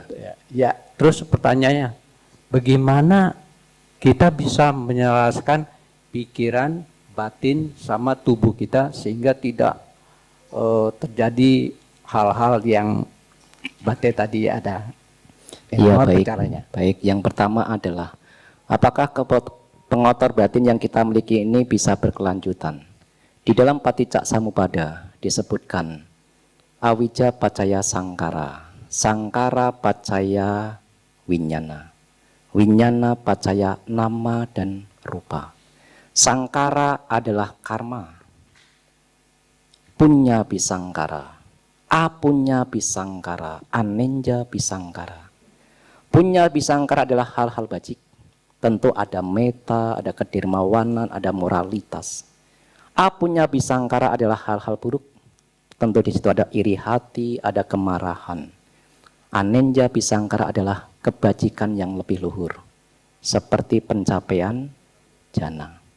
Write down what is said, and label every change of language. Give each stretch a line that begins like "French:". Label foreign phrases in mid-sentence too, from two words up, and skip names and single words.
Indonesian: Ya, terus pertanyaannya, bagaimana kita bisa menyelaraskan pikiran, batin, sama tubuh kita sehingga tidak terjadi hal-hal yang Bante tadi ada. Iya, baik. Caranya. Baik, yang pertama adalah apakah pengotor batin yang kita miliki ini bisa berkelanjutan? Di dalam Paticca Samuppada disebutkan
Pali: awija pacaya sangkara, sangkara pacaya winyana, winyana pacaya nama dan rupa. Sangkara adalah karma, punya bisangkara, apunya bisangkara, anenja bisangkara. Punya bisangkara
Indonesian: adalah hal-hal bajik. Tentu ada meta, ada kedermawanan, ada moralitas.
Pali: Apunya bisangkara
Indonesian: adalah hal-hal buruk. Tentu di situ ada iri hati, ada kemarahan.
Pali: Anenja bisangkara
Indonesian: adalah kebajikan yang lebih luhur, seperti pencapaian jana.